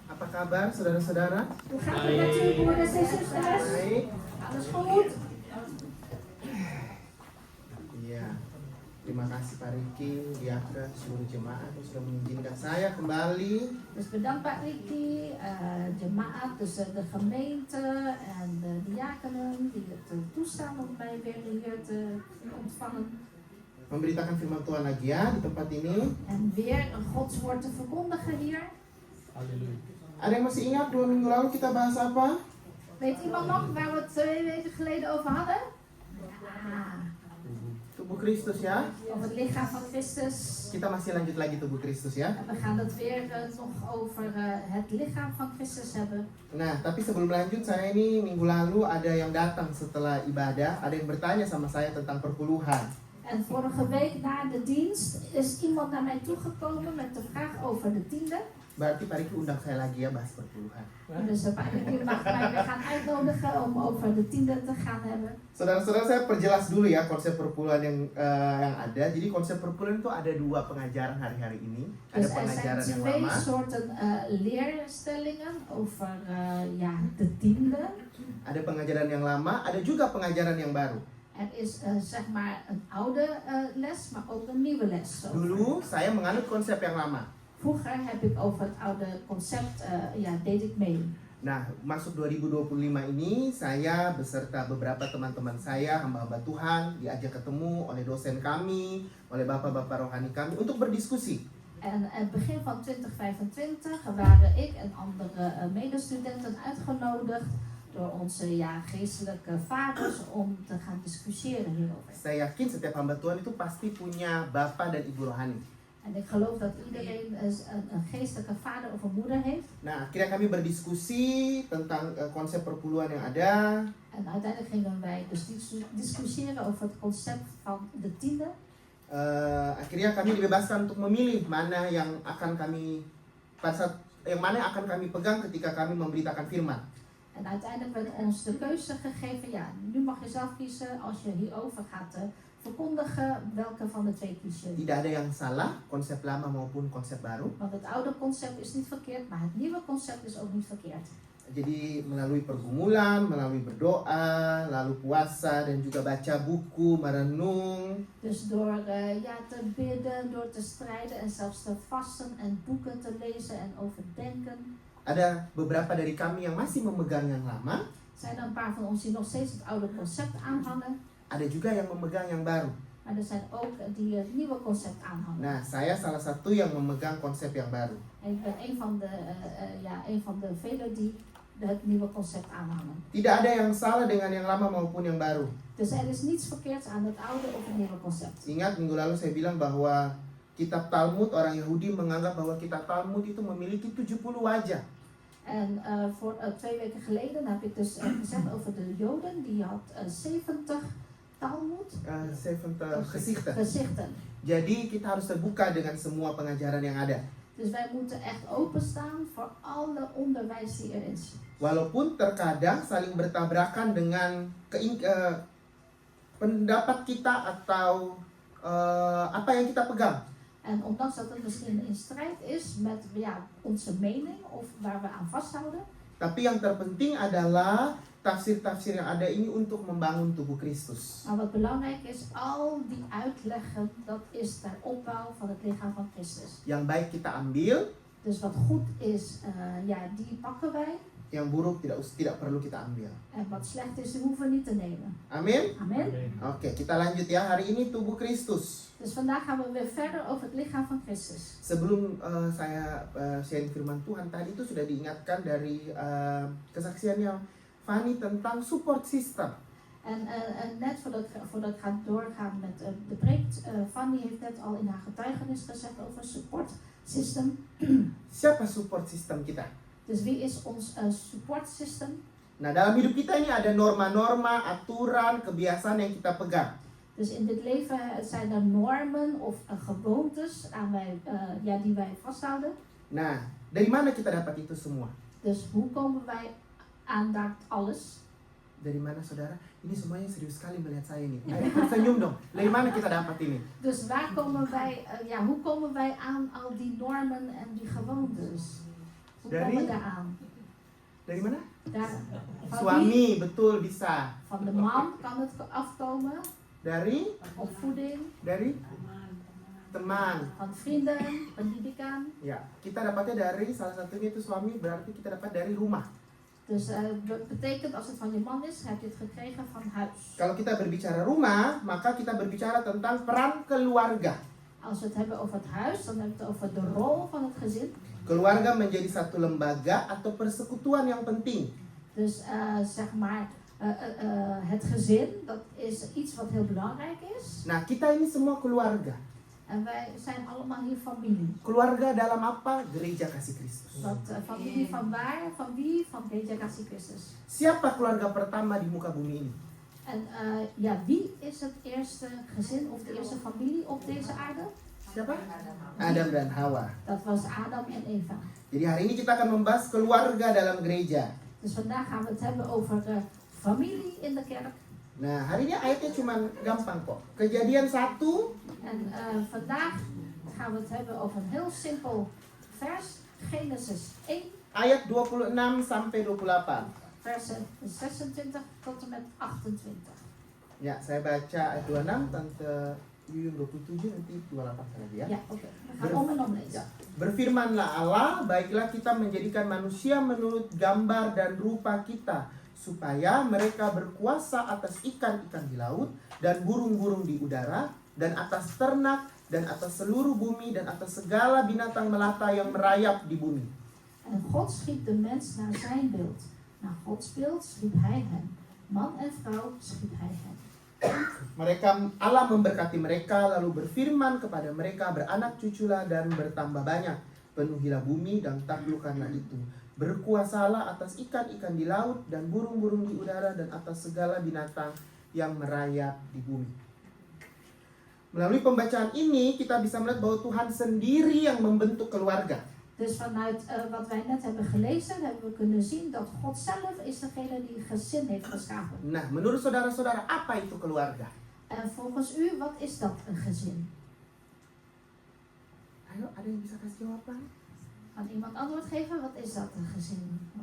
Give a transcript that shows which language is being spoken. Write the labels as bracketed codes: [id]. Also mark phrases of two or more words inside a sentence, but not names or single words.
[id] kabar saudara-saudara? [nl] Hoe gaat het met u, broeders en zusters? [id] Baik. [nl] Alles goed? [id] Iya. Terima kasih Pak Riki, Diaken, seluruh jemaat yang sudah mengizinkan saya kembali. [nl] Dus bedankt Pak Ricky, jemaat, dus de gemeente en de diakenen die het toestaan om mij weer hier te ontvangen. [id] Memberitakan firman Tuhan lagi ya di tempat ini. [nl] En weer een Gods woord te verkondigen hier. [id] Ada yang masih ingat 2 minggu lalu kita bahas apa? [nl] Weet iemand nog waar we het 2 weken geleden over hadden? Ja, [id] Tubuh Kristus ya. [nl] over het lichaam van Christus. [id] Kita masih lanjut lagi tubuh Kristus ya. [nl] En we gaan het weer nog over het lichaam van Christus hebben. [id] Nah, tapi sebelum lanjut, saya ini minggu lalu ada yang datang setelah ibadah, ada yang bertanya sama saya tentang perpuluhan. [nl] En vorige week na de dienst is iemand naar mij toegekomen met de vraag over de tiende. [id] Berarti Pak Riki undang saya lagi ya bahas perpuluhan. [nl] Dus Pak Ricky mag mij weer gaan uitnodigen om over de tiende te gaan hebben. [id] Saudara-saudara, saya perjelas dulu ya konsep perpuluhan yang ada. Jadi konsep perpuluhan itu ada 2 pengajaran hari-hari ini. Ada [nl] Dus er [id] pengajaran [nl] zijn [id] yang [nl] 2 [id] lama, [nl] soorten leerstellingen over de tiende. [id] ada pengajaran yang lama, ada juga pengajaran yang baru. [nl] Er is zeg maar een oude les, maar ook een nieuwe les. [id] Dulu saya menganut konsep yang lama. [nl] Vroeger heb ik over het oude concept, deed ik mee. [id] Nah, masuk 2025 ini saya beserta beberapa teman-teman saya, hamba-hamba Tuhan, diajak ketemu oleh dosen kami, oleh bapak-bapak rohani kami untuk berdiskusi. [nl] En het begin van 2025 waren ik en andere medestudenten uitgenodigd door onze geestelijke vaders om te gaan discussiëren hierover. [id] Saya yakin setiap hamba Tuhan itu pasti punya bapak dan ibu rohani. [nl] En ik geloof dat iedereen een geestelijke vader of een moeder heeft. [id] Nah, akhirnya kami berdiskusi tentang konsep perpuluhan yang ada. [nl] En uiteindelijk gingen wij dus discussiëren over het concept van de tiende. [id] Akhirnya kami dibebaskan untuk memilih mana yang akan kami mana yang akan kami pegang ketika kami memberitakan firman. [nl] En uiteindelijk werd ons de keuze gegeven, nu mag je zelf kiezen als je hierover gaat verkondigen welke van de 2 kies je. [id] Tidak ada yang salah, konsep lama maupun konsep baru. [nl] Want het oude concept is niet verkeerd, maar het nieuwe concept is ook niet verkeerd. [id] Jadi melalui pergumulan, melalui berdoa, lalu puasa dan juga baca buku, merenung. [nl] Dus door te bidden, door te strijden en zelfs te vasten en boeken te lezen en overdenken. [id] Ada beberapa dari kami yang masih memegang yang lama. [nl] Zijn er een paar van ons die nog steeds het oude concept aanhangen. [id] Ada juga yang memegang yang baru. [nl] Maar er zijn ook die het nieuwe concept aanhangen. [id] Nah, saya salah satu yang memegang konsep yang baru. [nl] En ik ben een van de velen die het nieuwe concept aanhangen. [id] Tidak ada yang salah dengan yang lama maupun yang baru. [nl] Dus er is niets verkeerds aan het oude of het nieuwe concept. [id] Ingat minggu lalu saya bilang bahwa kitab Talmud, orang Yahudi menganggap bahwa kitab Talmud itu memiliki 70 wajah. [nl] En voor 2 weken geleden heb ik dus gezegd over de Joden, die had 70 Talmud 70 gezichten. gezichten. [id] Jadi kita harus terbuka dengan semua pengajaran yang ada. [nl] Dus wij moeten echt openstaan voor alle onderwijs die er is. [id] Walaupun terkadang saling bertabrakan dengan pendapat kita atau apa yang kita pegang. [nl] En ondanks dat het misschien in strijd is met onze mening of waar we aan vasthouden. [id] Tapi yang terpenting adalah tafsir-tafsir yang ada ini untuk membangun tubuh Kristus. [nl] Maar wat belangrijk is, al die uitleggen, dat is ter opbouw van het lichaam van Christus. [id] Yang baik kita ambil, [nl] Dus wat goed is, die pakken wij. [id] yang buruk tidak perlu kita ambil. [nl] En wat slecht is, die hoeven we niet te nemen. [id] Amin? [nl] Amen. [id] Oke, kita lanjut ya. Hari ini tubuh Kristus. [nl] Dus vandaag gaan we weer verder over het lichaam van Christus. [id] Sebelum saya sharing firman Tuhan tadi itu sudah diingatkan dari kesaksiannya Fanny tentang [en] support system. [nl] En net voordat ik ga doorgaan met de preek, Fanny heeft net al in haar getuigenis gezegd over [en] support system. [id] Siapa [en] support system [id] kita? [nl] Dus wie is ons [en] support system? [id] Nah, dalam hidup kita ini ada norma-norma, aturan, kebiasaan yang kita pegang. [nl] Dus in dit leven zijn er normen of gewoontes die wij vasthouden. [id] Nah, dari mana kita dapat itu semua? [nl] Dus hoe komen wij aan dat alles? [id] Dari mana saudara? Ini semuanya serius sekali melihat saya nih. Ayo senyum dong. Dari mana kita dapat ini? [nl] Dus hoe komen wij aan al die normen en die gewoontes? We komen daaraan. [id] Dari mana? [nl] Daar, van wie? [id] Suami, betul bisa. [nl] Van de man kan het afkomen. [id] Dari [nl] Opvoeding, [id] teman. [nl] van vrienden, [id] pendidikan. Ya, kita dapatnya dari salah satunya itu suami, berarti kita dapat dari rumah. [nl] Dus betekent als het van je man is, heb je het gekregen van huis. [id] Kalau kita berbicara rumah, maka kita berbicara tentang peran keluarga. [nl] Als we het hebben over het huis, dan hebben we het over de rol van het gezin. [id] Keluarga menjadi satu lembaga atau persekutuan yang penting. [nl] Dus zeg maar, het gezin, dat is iets wat heel belangrijk is. [id] Nah, kita ini semua keluarga. [nl] En wij zijn allemaal hier familie. [id] Keluarga dalam apa? Gereja Kasih Kristus. [nl] Dat familie van waar? Van wie? Van Gereja Kasih Christus. [id] Siapa keluarga pertama di muka bumi ini? [nl] En ja, wie is het eerste gezin of de eerste familie op deze aarde? [id] Siapa? Adam dan Hawa. [nl] Dat was Adam en Eva. [id] Jadi hari ini kita akan membahas keluarga dalam gereja. [nl] Dus vandaag gaan we het hebben over familie in de kerk. [id] Nah, hari ini ayatnya cuma gampang kok. Kejadian 1 [nl] En vandaag gaan we het hebben over een heel simpel vers. Genesis 1, [id] ayat 26 sampai 28. [nl] versen 26 tot en met 28. [id] Ya, saya baca ayat 26, Tante Yuyun 27, nanti 28 lagi ya. [nl] Ja, oké. We gaan om en om lezen. [id] Berfirmanlah Allah, baiklah kita menjadikan manusia menurut gambar dan rupa kita, supaya mereka berkuasa atas ikan-ikan di laut, dan burung-burung di udara, dan atas ternak, dan atas seluruh bumi, dan atas segala binatang melata yang merayap di bumi. [nl] En God schiep de mens naar zijn beeld. Naar Gods beeld schiep hij hem. Man en vrouw schiep hij hem. [id] Allah memberkati mereka, lalu berfirman kepada mereka, beranak cuculah dan bertambah banyak. Penuhilah bumi dan taklukkanlah itu. Berkuasalah atas ikan-ikan di laut dan burung-burung di udara dan atas segala binatang yang merayap di bumi. Melalui pembacaan ini kita bisa melihat bahwa Tuhan sendiri yang membentuk keluarga. [nl] Dus vanuit wat wij net hebben gelezen, hebben we kunnen zien dat God zelf is degene die gezin heeft geschapen. [id] Nah, menurut saudara-saudara, apa itu keluarga? [nl] En volgens u, wat is dat, een gezin? [id] Ayo, ada yang bisa kasih jawaban? [nl] Kan iemand antwoord geven? Wat is dat, een gezin? Of